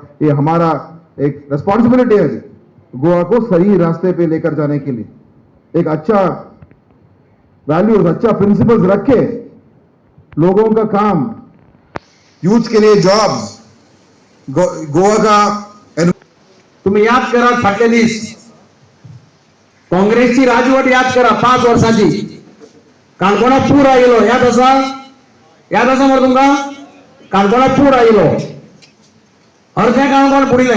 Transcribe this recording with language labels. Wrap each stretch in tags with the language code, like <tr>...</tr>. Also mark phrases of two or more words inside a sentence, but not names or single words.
<hi>ये हमारा एक रिस्पॉन्सिबिलिटी है गोवा को सही रास्ते पे लेकर जाने के लिए। एक अच्छा वैल्यूज, अच्छा प्रिंसिपल्स रखे, लोगों का काम, यूथ के लिए जॉब्स, गोवा का</hi> <kok>तुम्ही याद करा फाटले दीस काँग्रेसची राजवट याद करा 5 वर्षाची। काणकोणा पूर आयलो याद आसा मरे तुमकां? काणकोणा पूर आयलो, अर्धे काणकोण बुडिलें।</kok>